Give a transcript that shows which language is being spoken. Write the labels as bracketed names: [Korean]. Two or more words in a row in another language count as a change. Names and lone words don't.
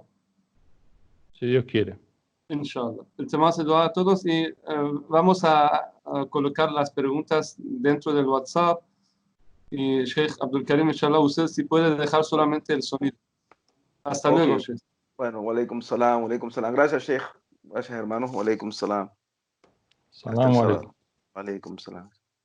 [Spanish] Si Dios quiere. Inshallah. El tema se dua a todos y vamos a colocar las preguntas dentro del WhatsApp. Y Sheikh Abdul Karim, inshallah, usted si puede dejar solamente el sonido. Hasta luego, Sheikh. Bueno, [Arabic] وعليكم السلام، وعليكم السلام. [Spanish] Gracias, Sheikh. Gracias, hermanos. [Arabic] وعليكم السلام. سلام عليكم. وعليكم السلام.